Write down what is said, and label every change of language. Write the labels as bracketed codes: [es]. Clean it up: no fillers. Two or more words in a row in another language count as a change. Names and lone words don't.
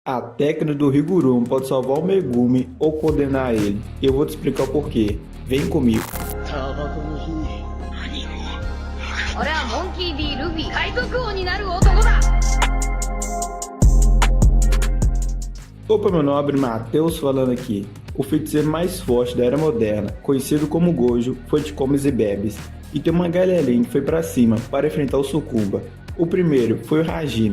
[pt] A técnica do Higuruma pode salvar o Megumi ou condenar ele. Eu vou te explicar o porquê. Vem comigo. [ja] 俺はモンキー D ルフィ海賊王になる男だ。 [pt] Opa, meu nobre Matheus falando aqui. O feiticeiro mais forte da Era Moderna, conhecido como Gojo, foi de comes e bebes. E tem uma galerinha que foi pra cima para enfrentar o Tsukuba. O primeiro foi o Hajime.